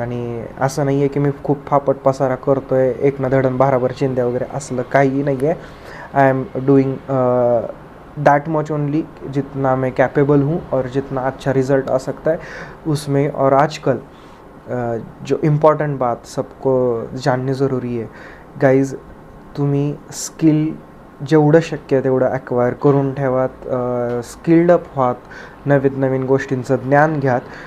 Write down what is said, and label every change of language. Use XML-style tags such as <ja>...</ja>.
<mr>आणि असं नाही आहे की मी खूप फापट पसारा करतो आहे, एक ना धडन भाराभर चिंध्या वगैरे, असलं काही नाही आहे.</mr> <en>I am doing that much only</en> <hi>जितना मैं कैपेबल हूँ और जितना अच्छा रिज़ल्ट आ सकता है उसमें. और आजकल जो इम्पॉर्टंट बात सबको जाननी ज़रूरी है गाइज,</hi> <mr>तुम्ही स्किल जेवढं शक्य आहे तेवढं ॲक्वायर करून ठेवात, स्किल्ड अप व्हात, नवीन गोष्टींचं ज्ञान घ्यात.</mr>